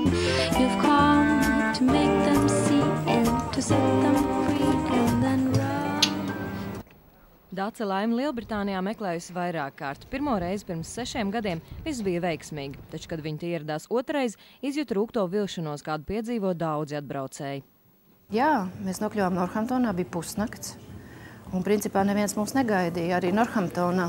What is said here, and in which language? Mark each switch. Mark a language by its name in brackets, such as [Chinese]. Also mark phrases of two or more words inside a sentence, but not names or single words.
[English] You've come to make them see and to set them free and then run. [Latvian] Dace Laime Lielbritānijā meklējusi vairāk kārt. Pirmo reizi pirms 6 gadiem viss bija veiksmīgi, taču, kad viņi ieradās otrais, izjūta rūgto vilšanos, kādu piedzīvo daudzi atbraucēji. Jā, mēs nokļuvām Northamptonā, bija pusnakts. Un principā neviens mūs negaidīja, arī Northamptonā.